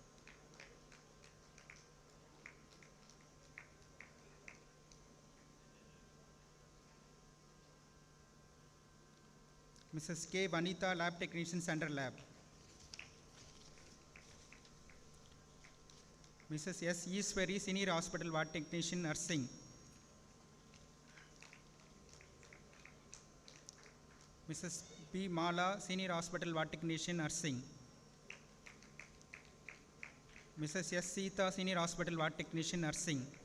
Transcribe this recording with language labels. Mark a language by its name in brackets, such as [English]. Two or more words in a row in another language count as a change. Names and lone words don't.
[English] Mrs. K. Vanita, Lab Technician, Central Lab. Mrs. S. Easwari, Senior Hospital Ward Technician, Nursing. Mrs. P. Mala, Senior Hospital Ward Technician, Nursing. Mrs. S. Sita, Senior Hospital Ward Technician, Nursing.